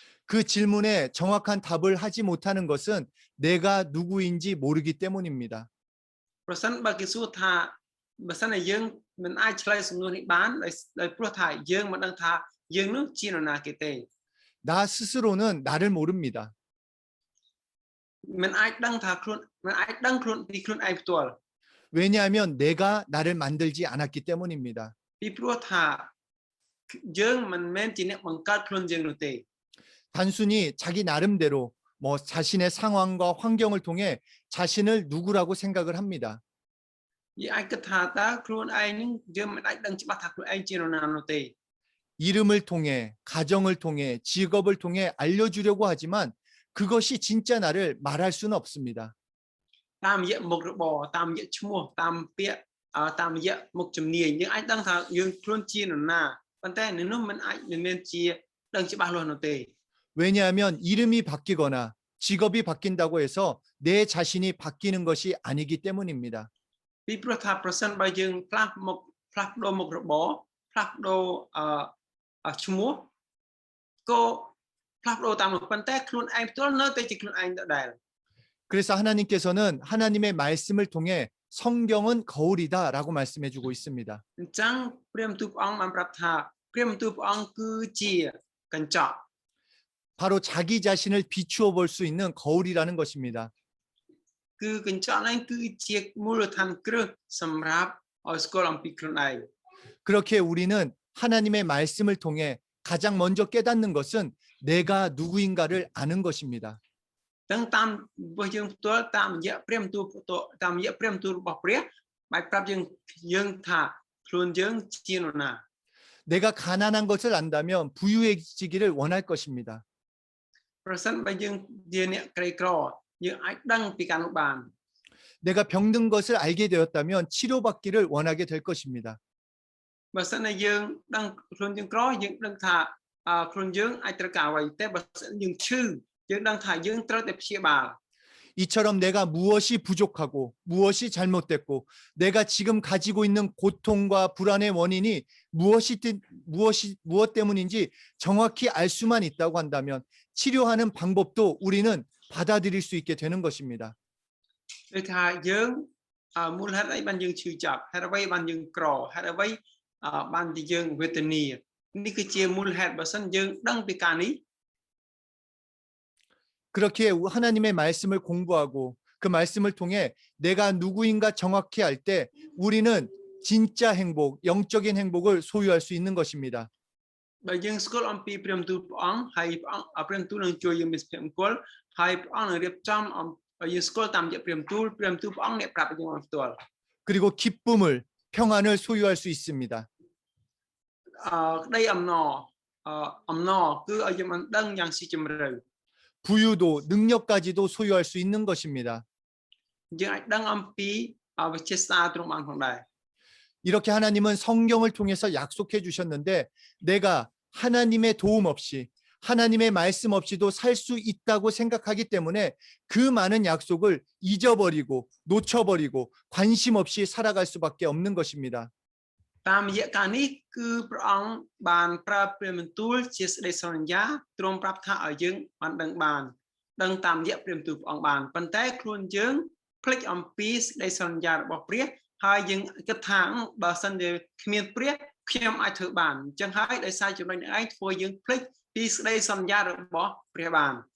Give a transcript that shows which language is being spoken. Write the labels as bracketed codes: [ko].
[ko] 그 질문에 정확한 답을 하지 못하는 것은 내가 누구인지 모르기 때문입니다. [km] ប្រសិនបើគេសួរថាបើសិនជាយើងមិនអាចឆ្លើយសំណួរនេះបានដោយព្រោះថាយើងមិនដឹងថាយើងនោះជានរណាគេទេ [ko] 나 스스로는 나를 모릅니다. [km] មិនអាចដឹងថាខ្លួនមិនអាចដឹងខ្លួនពីខ្លួនឯងផ្ទាល់ [ko] 왜냐하면 내가 나를 만들지 않았기 때문입니다. [km] ពីព្រោះថាយើងមិនមែនជាអ្នកបង្កើតខ្លួនយើងនោះទេ [ko] 단순히 자기 나름대로 뭐 자신의 상황과 환경을 통해 자신을 누구라고 생각을 합니다. [km] យើងអាចគិតថាតើខ្លួនឯងនឹងយើងមិនអាចដឹងច្បាស់ថាខ្លួនឯងជានរណានោះទេ [ko] 이름을 통해 가정을 통해 직업을 통해 알려주려고 하지만 그것이 진짜 나를 말할 수는 없습니다. [km] តាមរយៈមុខរបរតាមរយៈឈ្មោះតាមពាក្យតាមរយៈមុខជំនាញយើងអាចដឹងថាយើងខ្លួនជានរណាប៉ុន្តែនៅនោះមិនអាចមិនមែនជាដឹងច្បាស់លាស់នោះទេ [ko] 왜냐하면 이름이 바뀌거나 직업이 바뀐다고 해서 내 자신이 바뀌는 것이 아니기 때문입니다. [km] ពីព្រោះថាប្រសិនបើយើងផ្លាស់ប្ដូរមុខរបរផ្លាស់ប្ដូរឈ្មោះក៏ផ្លាស់ប្ដូរតាមនោះប៉ុន្តែខ្លួនឯងផ្ទាល់នៅតែជាខ្លួនឯងដដែល [ko] 그래서 하나님께서는 하나님의 말씀을 통해 성경은 거울이다라고 말씀해 주고 있습니다. [km] អញ្ចឹងព្រះបន្ទូលព្រះអង្គបានប្រាប់ថាព្រះបន្ទូលព្រះអង្គគឺជាកញ្ចក់ [ko] 바로 자기 자신을 비추어 볼 수 있는 거울이라는 것입니다. [km] គឺកញ្ចក់ហ្នឹងគឺជាមូលដ្ឋានគ្រឹះសម្រាប់ឲ្យស្គាល់អំពីខ្លួនឯង [ko] 그렇게 우리는 하나님의 말씀을 통해 가장 먼저 깨닫는 것은 내가 누구인가를 아는 것입니다. [km] ទាំងតាមរបស់យើងផ្ទាល់តាមរយៈព្រះបន្ទូលតាមរយៈព្រះបន្ទូលរបស់ព្រះបានប្រាប់យើងថាខ្លួនយើងជានរណា [ko] 내가 가난한 것을 안다면 부유해지기를 원할 것입니다. [km] ប្រសិនបើយើងជាអ្នកក្រីក្រយើងអាចដឹងពីការនោះបាន [ko] 내가 병든 것을 알게 되었다면 치료받기를 원하게 될 것입니다. [km] បើសិនតែយើងដឹងខ្លួនយើងក្រយើងដឹងថាខ្លួនយើងអាចត្រូវការអ្វីតែបើសិនយើងឈឺយើងដឹងថាយើងត្រូវតែព្យាបាល [ko] 이처럼 내가 무엇이 부족하고 무엇이 잘못됐고 내가 지금 가지고 있는 고통과 불안의 원인이 무엇 때문인지 정확히 알 수만 있다고 한다면 치료하는 방법도 우리는 받아들일 수 있게 되는 것입니다. [km] ដូចថាយើងមូលហេតុអីបានយើងឈឺចាប់ហេតុអ្វីបានយើងក្រហេតុអ្វីបានជាយើងវេទនានេះគឺជាមូលហេតុបើសិនយើងដឹងពីការនេះ [ko] 그렇게 하나님의 말씀을 공부하고 그 말씀을 통해 내가 누구인가 정확히 알 때 우리는 진짜 행복, 영적인 행복을 소유할 수 있는 것입니다. [km] បើយើងស្គាល់អំពីព្រះបន្ទូលព្រះអង្គហើយព្រះបន្ទូលនឹងជួយយើងមានសុភមង្គលហើយព្រះអង្គនឹងរៀបចំឲ្យយើងស្គាល់តាមរយៈព្រះបន្ទូលព្រះអង្គអ្នកប្រាប់យើងផ្ទាល់ [ko] 그리고 기쁨을, 평안을 소유할 수 있습니다. [km] ក្តីអំណរគឺឲ្យយើងបានដឹងយ៉ាងស៊ីជម្រៅ [ko] 부유도 능력까지도 소유할 수 있는 것입니다. [km] យើងអាចដឹងអំពីវិជាសាស្ត្រទ្រង់បានផងដែរ [ko] 이렇게 하나님은 성경을 통해서 약속해 주셨는데 내가 하나님의 도움 없이 하나님의 말씀 없이도 살 수 있다고 생각하기 때문에 그 많은 약속을 잊어버리고 놓쳐버리고 관심 없이 살아갈 수밖에 없는 것입니다. [km] តាមរយៈការនេះគឺព្រះអង្គបានប្រើព្រះបន្ទូលជាសេចក្តីសន្យាទ្រង់ប្រាប់ថាឲ្យយើងបានដឹងតាមរយៈព្រះបន្ទូលព្រះអង្គបានប៉ុន្តែខ្លួនយើងភ្លេចអំពីសេចក្តីសន្យារបស់ព្រះហើយយើងគិតថាបើសិនជាគ្មានព្រះខ្ញុំអាចធ្វើបានអញ្ចឹងហើយដោយសារចំណុចនេះឯងធ្វើយើងភ្លេចពីសេចក្តីសន្យារបស់ព្រះបាន